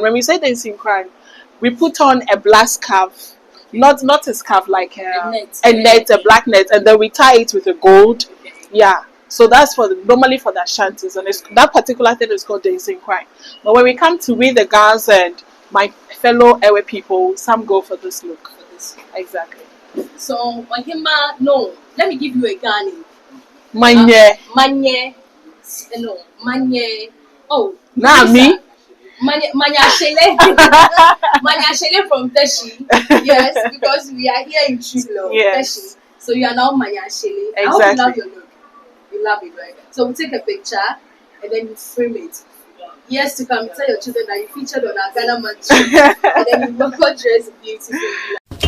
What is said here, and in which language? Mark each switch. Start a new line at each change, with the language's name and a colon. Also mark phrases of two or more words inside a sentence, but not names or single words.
English: When we say dancing crime, we put on a black scarf, not a scarf like a black net, and then we tie it with a gold. Yeah. So that's normally for the shanties, and that particular thing is called dancing crime. But when we come to we the girls and my fellow Ewe people, some go for this look. Exactly. So, Mahima, no, let me give you a Ghani. Manye. Manye. No, Manye. Oh, Nami. Manya Shele. Manya Shele from Teshi. Yes, because we are here in Chilo, Yes. Teshi. So you are now Manya Shele. Exactly. I hope you love your look. You love it, right? So we take a picture and then you frame it. Years to come, tell your children that you featured on our Ghana Man and then you work out dress beautifully.